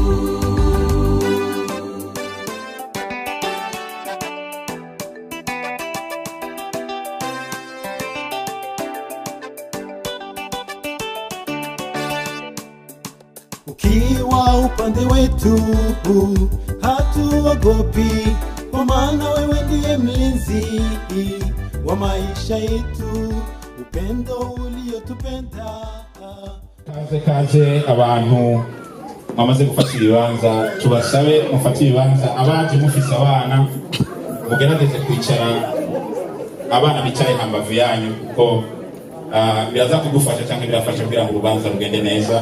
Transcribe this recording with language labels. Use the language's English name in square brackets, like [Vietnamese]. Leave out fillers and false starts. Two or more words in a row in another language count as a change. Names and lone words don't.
[Swahili] Ukiwa upande wetu hatuogopi, kwa maana wewe ndiye mlinzi wa maisha yetu, upendo uliotupenda. [Rundi] Kaze abantu mwamaze gufata ibibanza, tubasabe mufate ibibanza. Abaje mufise abana mugerageze kwicara, abana bicaye hambavu yanyu kuko biraza kugufasha cyangwa birafasha kugira ngo urubanza rugende neza.